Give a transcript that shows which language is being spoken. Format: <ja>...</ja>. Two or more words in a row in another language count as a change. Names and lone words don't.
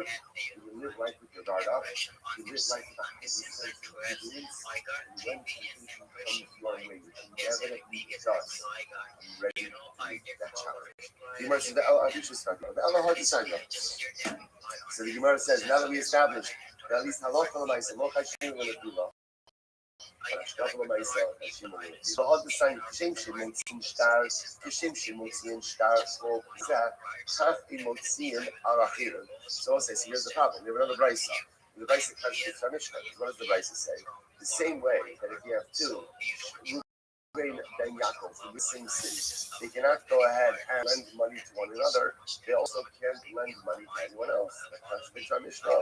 <en>You live life with your guard up. You live life with a heightened sense of vigilance. And when temptation comes your way, which inevitably does, I'm ready to meet that challenge. The Gemara says, I think she's talking about the Allah hard design. So the Gemara says, now that we established that at least</en> <he>הלכה למעשה, לא חיישינן ולפילה,</he> <en>so all the sign</en> <he>כשם שמוציאים שטר, כשם שמוציאים שטר או פריזה, כך הם מוציאים על אחרים.</he> <en>So I'll say, so here's the problem. We have another brisa. The brisa contradicts our Mishnah. What does the brisa say? The same way that if you have two, Reuben and Yaakov from the same city, they cannot go ahead and lend money to one another. They also can't lend money to anyone else. That contradicts our Mishnah.</en>